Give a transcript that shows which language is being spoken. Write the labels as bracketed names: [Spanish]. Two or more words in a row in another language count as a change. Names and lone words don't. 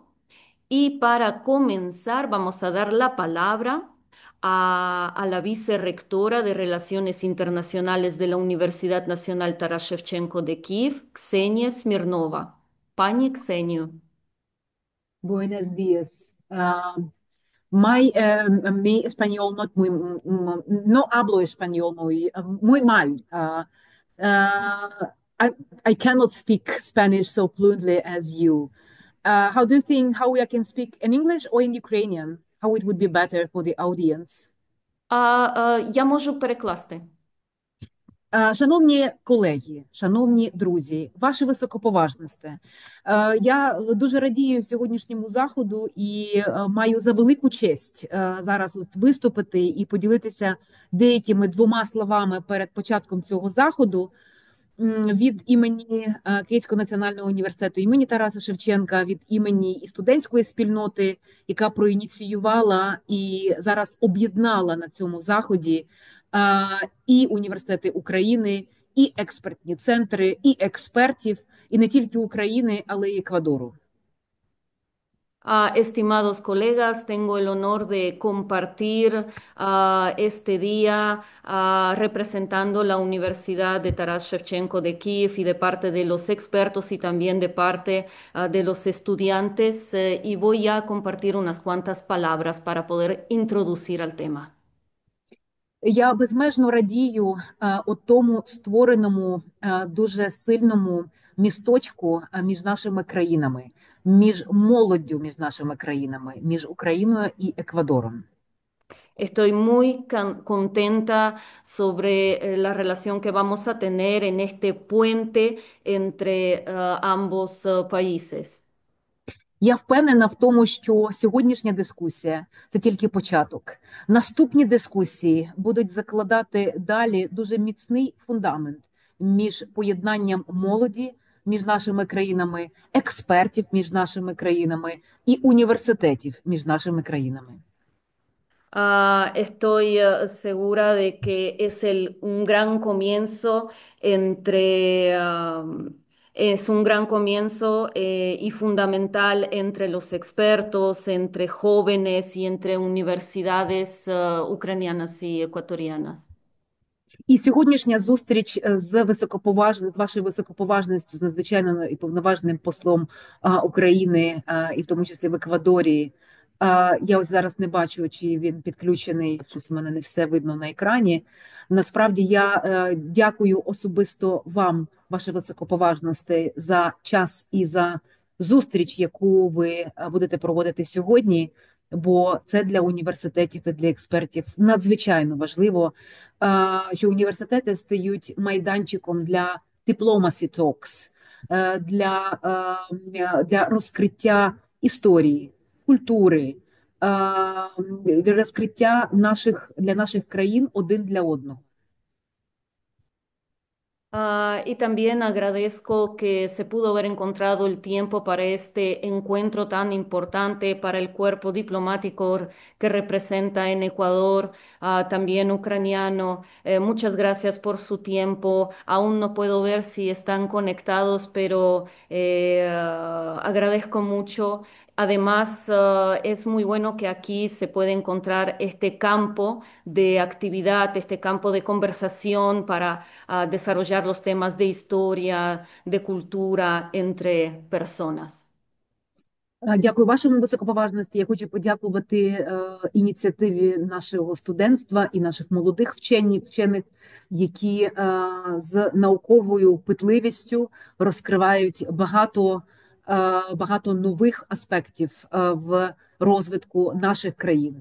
[Spanish] Y para comenzar, vamos a dar la palabra a la vicerrectora de Relaciones Internacionales de la Universidad Nacional Taras Shevchenko de Kiev, Ksenia Smirnova. [Polish] Pani Ksenio. [Spanish] Buenos días. Mi español no hablo español muy mal. [English] I, I cannot speak Spanish so fluently as you. How do you think how I can speak in English or in Ukrainian? How it would be better for the audience? [Ukrainian] Я можу перекласти. Шановні колеги, шановні друзі, ваше високоповажносте, я дуже радію сьогоднішньому заходу і маю за велику честь зараз виступити і поділитися деякими двома словами перед початком цього заходу від імені Київського національного університету імені Тараса Шевченка, від імені і студентської спільноти, яка проініціювала і зараз об'єднала на цьому заході і університети України, і експертні центри, і експертів, і не тільки України, але й Еквадору. [Spanish] Estimados colegas, tengo el honor de compartir este día representando la Universidad de Taras Shevchenko de Kiev y de parte de los expertos y también de parte de los estudiantes, y voy a compartir unas cuantas palabras para poder introducir al tema. [Ukrainian] Я безмежно радію тому створеному дуже сильному місточку між нашими країнами, між молоддю між нашими країнами, між Україною і Еквадором. [Spanish] Estoy muy contenta sobre la relación que vamos a tener en este puente entre ambos países. [Ukrainian] Я впевнена в тому, що сьогоднішня дискусія це тільки початок. Наступні дискусії будуть закладати далі дуже міцний фундамент між поєднанням молоді між нашими країнами, експертів між нашими країнами і університетів між нашими країнами. [Spanish] Estoy segura de que es un gran comienzo entre, es un gran comienzo y fundamental entre los expertos, entre jóvenes y entre universidades ucranianas y ecuatorianas. [Ukrainian] І сьогоднішня зустріч з вашою високоповажністю, з надзвичайно і повноважним послом України, і в тому числі в Еквадорі. Я ось зараз не бачу, чи він підключений. Щось у мене не все видно на екрані. Насправді я дякую особисто вам, ваше високоповажності, за час і за зустріч, яку ви будете проводити сьогодні. Бо це для університетів і для експертів надзвичайно важливо, що університети стають майданчиком для [English] diplomacy talks, [Ukrainian] для розкриття історії, культури, для розкриття для наших країн один для одного. [Spanish] Y también agradezco que se pudo haber encontrado el tiempo para este encuentro tan importante para el cuerpo diplomático que representa en Ecuador, también ucraniano. Muchas gracias por su tiempo. Aún no puedo ver si están conectados, pero agradezco mucho. Además, es muy bueno que aquí se puede encontrar este campo de actividad, este campo de conversación para desarrollar los temas de historia, de cultura entre personas. [Ukrainian] Дякую вашому високоповажності. Я хочу подякувати ініціативі нашого студентства і наших молодих вчених, які з науковою питливістю розкривають багато нових аспектів в розвитку наших країн.